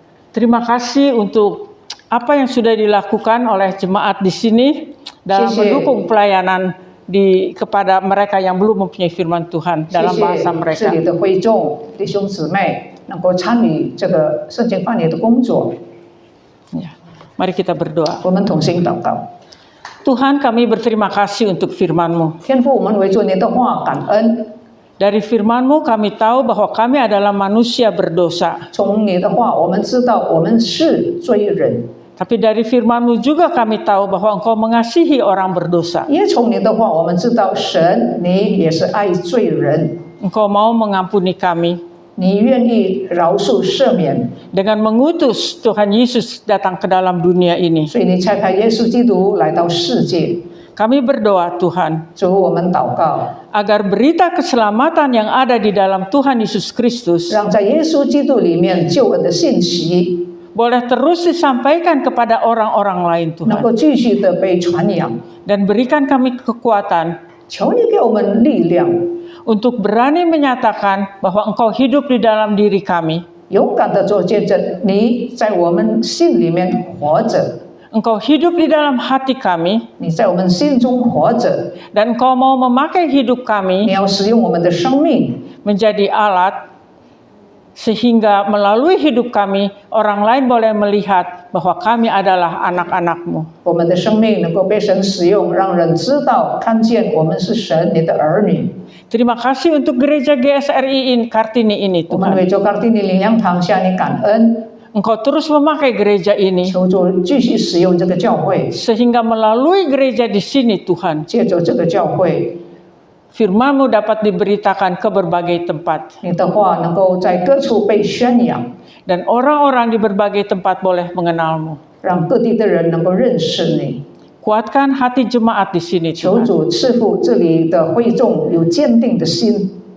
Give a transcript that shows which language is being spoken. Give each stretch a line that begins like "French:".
Indonesian: Terima kasih untuk apa yang sudah dilakukan oleh jemaat di sini dalam mendukung pelayanan kepada mereka yang belum mempunyai firman Tuhan dalam bahasa
Chinese: 这
Indonesian: mereka.
Chinese: 里的会众弟兄姊妹能够参与这个圣经翻译的工作，
Indonesian: Ya, mari kita berdoa.
Chinese: 我们同心祷告。
Indonesian: Tuhan, kami berterima kasih untuk firman-Mu.
Chinese: 天父，我们为着你的话感恩。
Indonesian: Dari firman-Mu kami tahu bahwa kami adalah manusia berdosa.
Chinese: 从你的话，我们知道我们是罪人。
Indonesian: Tapi dari firman-Mu juga kami tahu bahwa Engkau mengasihi orang berdosa.
Chinese: 也从你的话，我们知道神你也是爱罪人，
Indonesian: Engkau mau mengampuni kami
Chinese: 你愿意饶恕赦免，
Indonesian: dengan mengutus Tuhan Yesus datang ke dalam dunia ini.
Chinese: 所以你差派耶稣基督来到世界。
Indonesian: Kami berdoa Tuhan,
Chinese: 主，我们祷告，
Indonesian: agar berita keselamatan yang ada di dalam Tuhan Yesus Kristus
Chinese: 让在耶稣基督里面救恩的信息
Indonesian: boleh terus disampaikan kepada orang-orang lain
Chinese: 能
Indonesian: Tuhan.
Chinese: 够继续的被传扬。
Indonesian: Dan berikan kami kekuatan
Chinese: 求你给我们力量，
Indonesian: untuk berani menyatakan bahwa Engkau hidup di dalam diri kami.
Chinese: 勇敢的做见证，你在我们心里面活着，
Indonesian: Engkau hidup di dalam hati kami.
Chinese: 你在我们心中活着，
Indonesian: Dan Engkau mau memakai hidup
Chinese: 你
Indonesian: kami
Chinese: 要使用我们的生命，
Indonesian: menjadi alat sehingga melalui hidup kami orang lain boleh melihat bahwa kami adalah anak-anak-Mu.
Chinese: 我们的生命能够被神使用，让人知道看见我们是神你的儿女。
Indonesian: Terima kasih untuk gereja GSRI Kartini ini
Chinese: 我们
Indonesian: Tuhan.
Chinese: 为着高地的灵粮堂向你感恩，
Indonesian: Engkau terus memakai gereja ini
Chinese: 求主继续使用这个教会，
Indonesian: sehingga melalui gereja di sini Tuhan,
Chinese: 借着这个教会，
Indonesian: firman-Mu dapat diberitakan ke berbagai tempat
Chinese: 你的话能够在各处被宣扬，
Indonesian: dan orang-orang di berbagai tempat boleh mengenal-Mu.
Chinese: 让各地的人能够认识你。
Indonesian: Kuatkan hati jemaat di sini
Chinese: 求
Indonesian: Tuhan.
Chinese: 主赐福这里的会众有坚定的心，